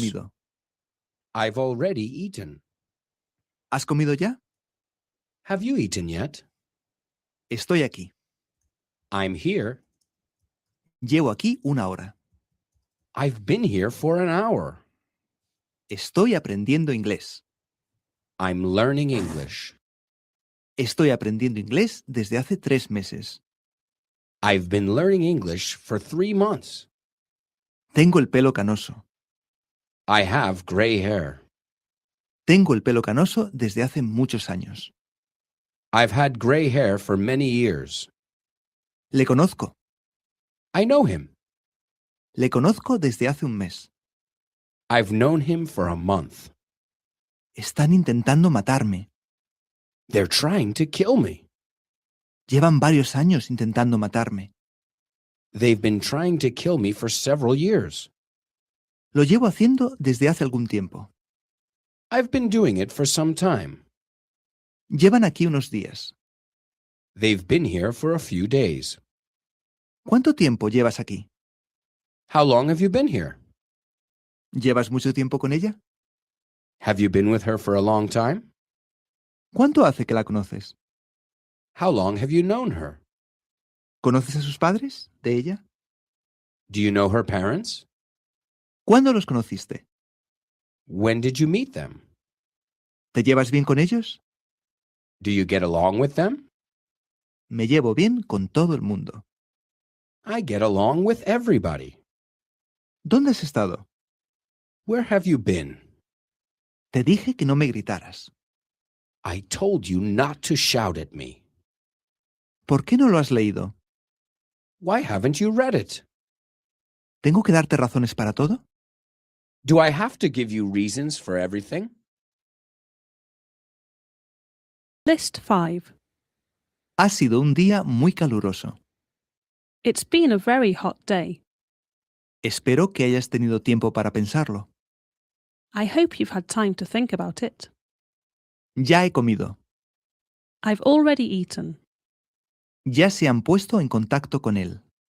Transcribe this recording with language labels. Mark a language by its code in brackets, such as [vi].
[es] comido. [en] I've already eaten. [es] ¿Has comido ya? [en] Have you eaten yet? [es] Estoy aquí. [en] I'm here. [es] Llevo aquí una hora. [en] I've been here for an hour. [es] Estoy aprendiendo inglés. [en] I'm learning English. [es] Estoy aprendiendo inglés desde hace 3 meses. [en] I've been learning English for 3 months. [es] Tengo el pelo canoso. [en] I have gray hair. [es] Tengo el pelo canoso desde hace muchos años. [en] I've had gray hair for many years. [es] Le conozco. [en] I know him. [es] Le conozco desde hace un mes. [en] I've known him for a month. [es] Están intentando matarme. [en] They're trying to kill me. [es] Llevan varios años intentando matarme. [en] They've been trying to kill me for several years. [es] Lo llevo haciendo desde hace algún tiempo. [en] I've been doing it for some time. [es] Llevan aquí unos días. [en] They've been here for a few days. [es] ¿Cuánto tiempo llevas aquí? [en] How long have you been here? [es] ¿Llevas mucho tiempo con ella? [en] Have you been with her for a long time? [es] ¿Cuánto hace que la conoces? [en] How long have you known her? [es] ¿Conoces a sus padres? ¿De ella? [en] Do you know her parents? [es] ¿Cuándo los conociste? [en] When did you meet them? [es] ¿Te llevas bien con ellos? [en] Do you get along with them? [es] Me llevo bien con todo el mundo. [en] I get along with everybody. [es] ¿Dónde has estado? [en] Where have you been? [es] Te dije que no me gritaras. [en] I told you not to shout at me. [es] ¿Por qué no lo has leído? [en] Why haven't you read it? [es] ¿Tengo que darte razones para todo? [en] Do I have to give you reasons for everything? List 5. [es] Ha sido un día muy caluroso. [en] It's been a very hot day. [es] Espero que hayas tenido tiempo para pensarlo. [en] I hope you've had time to think about it. [es] Ya he comido. [en] I've already eaten. [es] Ya se han puesto en contacto con él.